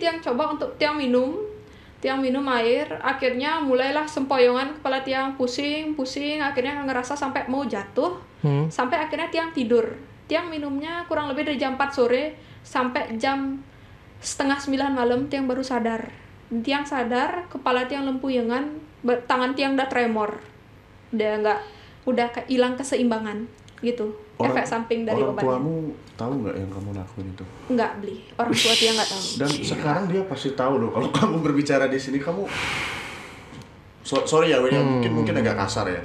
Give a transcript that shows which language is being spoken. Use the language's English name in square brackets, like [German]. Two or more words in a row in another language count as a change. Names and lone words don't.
[Indonesian] Tiang coba untuk Tiang minum air, akhirnya mulailah sempoyongan kepala Tiang, pusing, akhirnya ngerasa sampai mau jatuh, sampai akhirnya Tiang tidur. Tiang minumnya kurang lebih dari jam 4 sore sampai jam 8:30 malam Tiang baru sadar. Tiang sadar, kepala Tiang lempuyengan, tangan Tiang udah tremor, udah hilang keseimbangan gitu. Efek samping dari obatnya. Orang tuamu tahu nggak yang kamu lakuin itu? Nggak beli, orang tua Tiang nggak tahu. Dan sekarang dia pasti tahu loh kalau kamu berbicara di sini kamu. Sorry ya, mungkin agak kasar ya.